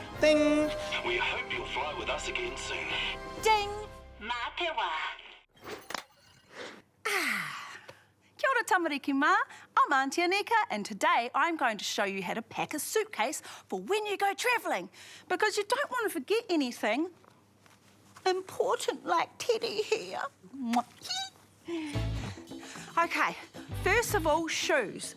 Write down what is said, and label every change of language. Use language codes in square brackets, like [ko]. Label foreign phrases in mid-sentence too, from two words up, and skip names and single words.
[en] Ding! We hope you'll fly with us again soon. Ding! [mi] Mā te wā. Kia ora tamariki mā, [en] I'm Auntie Anika and today I'm going to show you how to pack a suitcase for when you go travelling because you don't want to forget anything important like Teddy here. Okay, first of all, shoes.